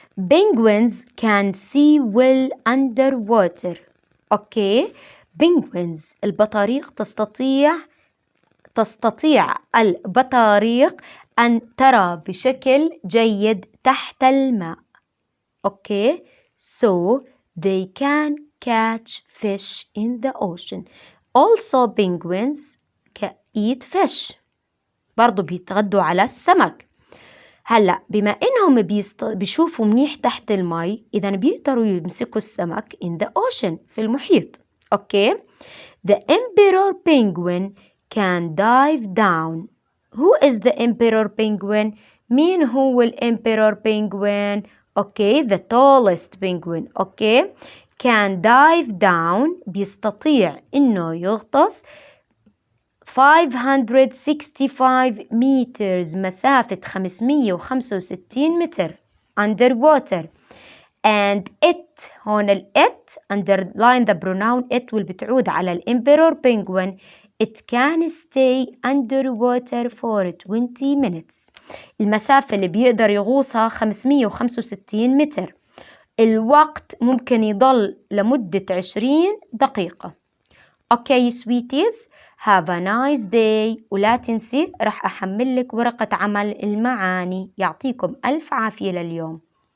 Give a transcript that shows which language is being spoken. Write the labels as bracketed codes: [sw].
[en] Penguins can see well underwater. Okay? [ar] Penguins البطاريق تستطيع البطاريق أن ترى بشكل جيد تحت الماء. [en] Okay? So they can catch fish in the ocean. Also penguins eat fish. [ar] برضو بيتغدوا على السمك. هلأ بما إنهم بيشوفوا منيح تحت الماء، إذن بيقدروا يمسكوا السمك [en] in the ocean [ar] في المحيط. [en] Okay? The emperor penguin can dive down. Who is the emperor penguin? [ar] مين هو الامبرور penguin? [en] Okay, the tallest penguin. Okay, can dive down. [ar] بيستطيع إنه يغطس 565 meters. مسافة 565 متر underwater. [en] And it، هون it underline the pronoun it [ar] واللي بتعود على الامبرور [en] penguin. It can stay underwater for 20 minutes. [ar] المسافة اللي بيقدر يغوصها 565 متر. الوقت ممكن يضل لمدة 20 دقيقة. [en] Okay sweeties, have a nice day. [ar] ولا تنسي رح أحمل لك ورقة عمل المعاني. يعطيكم ألف عافية لليوم.